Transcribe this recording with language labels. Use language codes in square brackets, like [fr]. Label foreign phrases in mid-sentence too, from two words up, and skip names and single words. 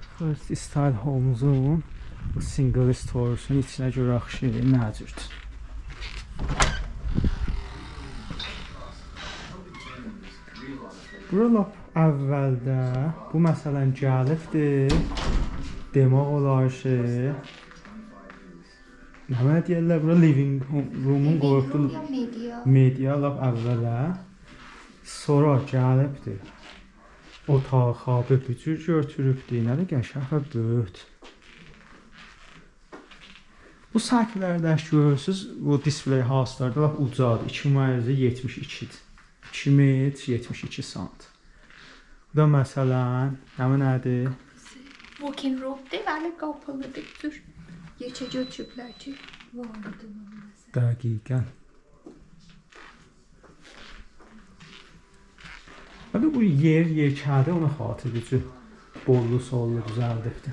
[az] First Style Homes-un bu [en] single store'sun [az] içinə görək ki, nə cürdür. Bura lap əvvəldə bu məsələn gəlibdi. Demək olar ki, nə deyirlər bura [en] living room-un [az] qoyubdu. Media lap əvvələ. Sonra gəlibdi. Otağa bir cür götürübdü. Nə də qəşəng və böyük. Bu saklərdəki görürsünüz, bu [en] display house'larda [az] lap ucadır. 2,72-dir. 2 metr 72 sant. Bu da məsələn, həmin nədir? [en] Walk-in room'dur, [az] bəli, qapalıdır. Dur. Yekə götürüblər ki, vardı. Dəqiqən. Hətta bu yekədir, ona xatirdir ki, bollu sollu düzəldibdir.